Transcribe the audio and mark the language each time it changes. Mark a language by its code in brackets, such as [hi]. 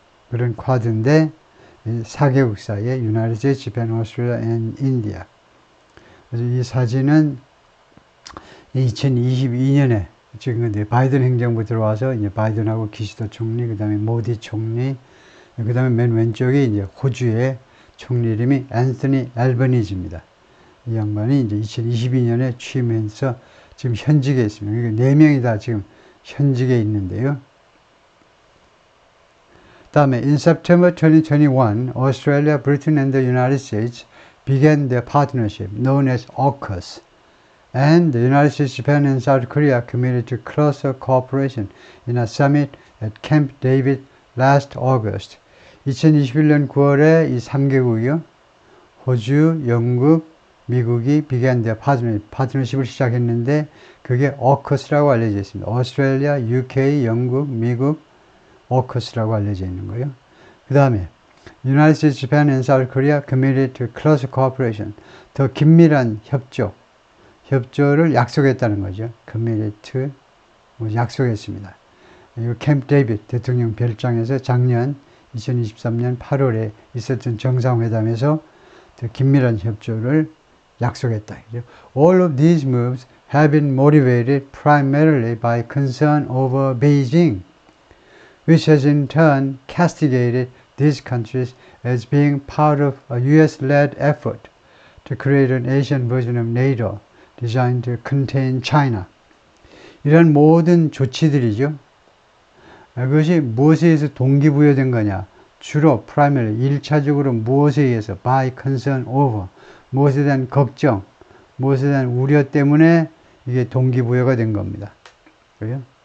[ko] 그런 쿼드인데 4개국 사이에 United States, Japan, Australia and India. 그래서 이 사진은 2022년에 지금 근데 바이든 행정부 들어와서 이제 바이든하고 기시도 총리, 그 다음에 모디 총리, 그 다음에 맨 왼쪽에 이제 호주의 총리 이름이 앤서니 앨버니지입니다. 이 양반이 이제 2022년에 취임해서 지금 현직에 있습니다. 그러니까 4명이 다 지금 현직에 있는데요. [en] 다음에 in September 2021, Australia, Britain and the United States began their partnership known as AUKUS. And the United States, Japan, and South Korea committed to closer cooperation in a summit at Camp David last August. [ko] 2021년 9월에 이 3개국이요. 호주, 영국, 미국이 [en] began their partnership [ko] 을 시작했는데 그게 AUKUS라고 알려져 있습니다. 오스트레일리아, UK, 영국, 미국, AUKUS라고 알려져 있는 거예요. 그 다음에 [en] United States, Japan, and South Korea committed to closer cooperation. [ko] 더 긴밀한 협조를 약속했다는 거죠. [en] committed to [ko] 약속했습니다. 이거 캠프 데이빗 대통령 별장에서 작년 2023년 8월에 있었던 정상회담에서 더 긴밀한 협조를 약속했다. [en] All of these moves have been motivated primarily by concern over Beijing, which has in turn castigated these countries as being part of a US-led effort to create an Asian version of NATO designed to contain China. [ko] 이런 모든 조치들이죠. 그것이 무엇에 의해서 동기부여된 거냐? 주로 primarily 1차적으로 무엇에 의해서 [en] by concern over [ko] 무엇에 대한 걱정, 무엇에 대한 우려 때문에 이게 동기부여가 된 겁니다. 그래요?